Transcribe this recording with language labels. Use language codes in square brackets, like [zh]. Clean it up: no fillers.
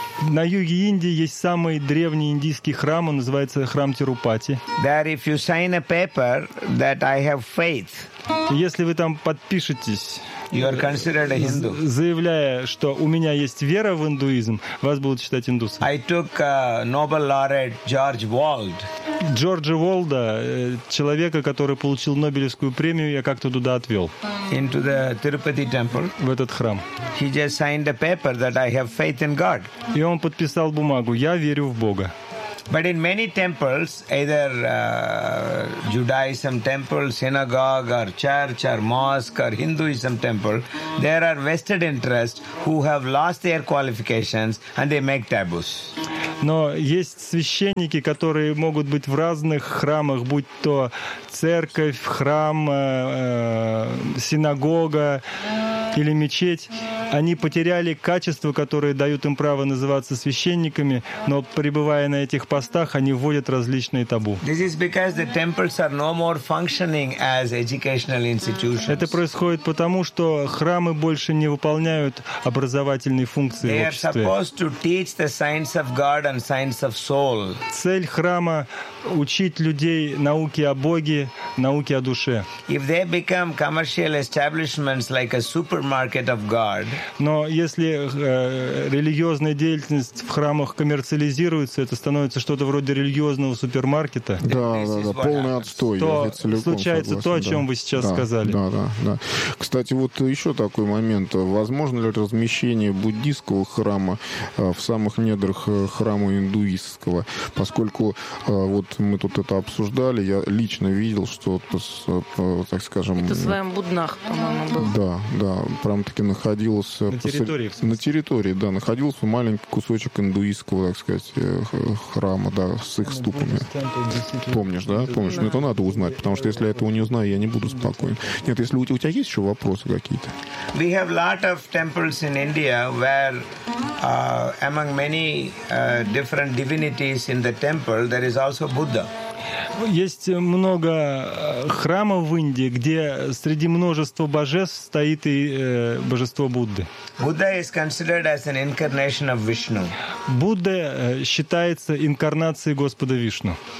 [ru] На юге Индии есть самый древний индийский храм, он называется храм Тирупати. [en] There if you sign a paper that I have faith. [ru] Если вы там подпишетесь, заявляя, что у меня есть вера в индуизм, вас будут считать индусом. [en] I took Nobel laureate George Wald. [ru] Джорджа Волда, человека, который получил Нобелевскую премию, я как-то туда отвел. [en] Into the Tirupati temple. [ru] В этот храм. [en] He just signed a paper that I have faith in God. [ru] И он подписал бумагу: я верю в Бога. [en] But in many temples, either Judaism temple, synagogue, or church, or mosque, or Hinduism temple, there are vested interests who have lost their qualifications and they make taboos. [ru] Но есть священники, которые могут быть в разных храмах, будь то церковь, храм, синагога или мечеть. Они потеряли качества, которые дают им право называться священниками, но пребывая на этих постах, они вводят различные табу. [en] This is because the temples are no more functioning as educational institutions. [ru] Это происходит потому, что храмы больше не выполняют образовательные функции в обществе. [en] They are supposed to teach the science of God and science of soul. [ru] Цель храма — учить людей науке о Боге, науке о душе. [en] If they become commercial establishments like a supermarket of God, [ru] но если религиозная деятельность в храмах коммерциализируется, это становится что-то вроде религиозного супермаркета, да, полный отстой, то случается согласен, то, о чем да. вы сейчас да, сказали. Да, да, да. Кстати, вот еще такой момент. Возможно ли размещение буддийского храма в самых недрах храма индуистского? Поскольку вот мы тут это обсуждали, я лично видел, что, так скажем... Это в своем Буднах, по-моему, был. Да, да, прям-таки находил на территории, на территории, да, находился маленький кусочек индуистского, так сказать, храма, да, с их ступами. Помнишь, да? Помнишь? Но это надо узнать, потому что если я этого не узнаю, я не буду спокоен. Нет, если у тебя есть еще вопросы какие-то? [en] We have lot of temples in India where among many different divinities in the temple there is also Buddha. [ru] Есть много храмов в Индии, где среди множества божеств стоит и божество Будды. [en] Buddha is considered as an incarnation of Vishnu. [ru] Будда считается инкарнацией Господа Вишну.